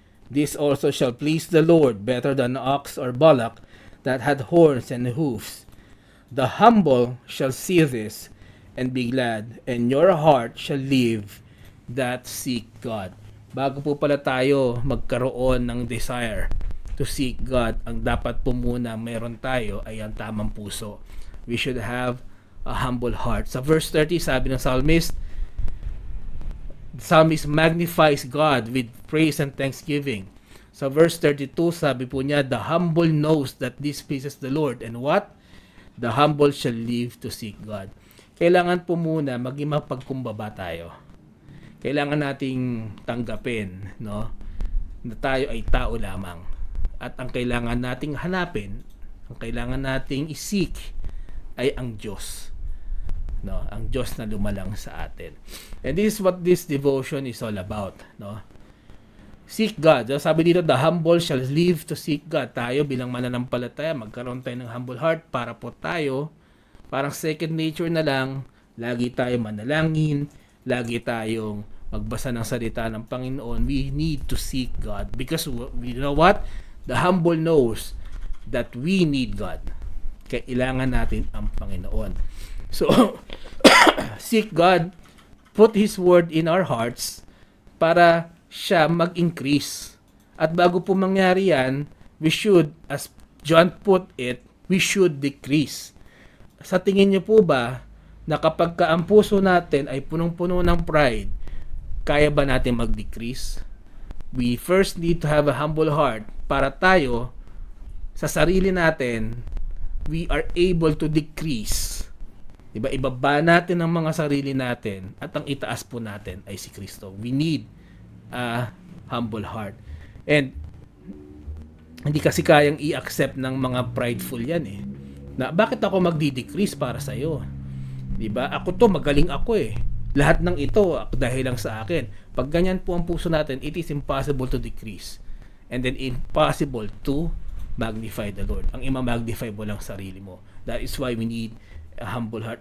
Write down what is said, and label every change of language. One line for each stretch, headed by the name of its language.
English: This also shall please the Lord better than ox or bullock that had horns and hoofs. The humble shall see this and be glad, and your heart shall live that seek God.
Filipino: Bago po pala tayo magkaroon ng
English: desire to seek God,
Filipino: ang dapat po muna meron tayo ay ang tamang puso.
English: We should have a humble heart.
Filipino: Sa verse 30, sabi ng psalmist
English: magnifies God with praise and thanksgiving.
Filipino: Sa verse 32, sabi po niya,
English: the humble knows that this pleases the Lord. And what? The humble shall live to seek God.
Filipino: Kailangan po muna maging mapagkumbaba tayo. Kailangan nating tanggapin, no, na tayo ay tao lamang. At ang kailangan nating hanapin, ang kailangan nating isik ay ang Diyos. No, ang Diyos na lumalang sa atin.
English: And this is what this devotion is all about, no? Seek God.
Filipino: Sabi dito,
English: the humble shall live to seek God.
Filipino: Tayo bilang mananampalataya, magkaroon tayo ng
English: humble heart
Filipino: para po tayo, parang
English: second nature
Filipino: na lang, lagi tayo manalangin, lagi tayong magbasa ng salita ng Panginoon.
English: We need to seek God because you know what? The humble knows that we need God.
Filipino: Kailangan natin ang Panginoon.
English: So, seek God, put His Word in our hearts
Filipino: para siya mag-increase. At bago po mangyari yan,
English: we should, as John put it, we should decrease.
Filipino: Sa tingin niyo po ba na kapag ang puso natin ay punong-puno ng pride, kaya ba natin mag-decrease?
English: We first need to have a humble heart
Filipino: para tayo, sa sarili natin,
English: we are able to decrease. Diba?
Filipino: Ibaba natin ang mga sarili natin at ang itaas po natin ay si Kristo.
English: We need a humble heart.
Filipino: And hindi kasi kayang i-accept ng mga prideful yan eh. Na bakit ako magdi-decrease para sa iyo? 'Di ba? Ako to, magaling ako eh. Lahat ng ito dahil lang sa akin. Pag ganyan po ang puso natin,
English: it is impossible to decrease. And then impossible to magnify the Lord.
Filipino: Ang ima-magnify mo lang sarili mo.
English: That is why we need a humble heart.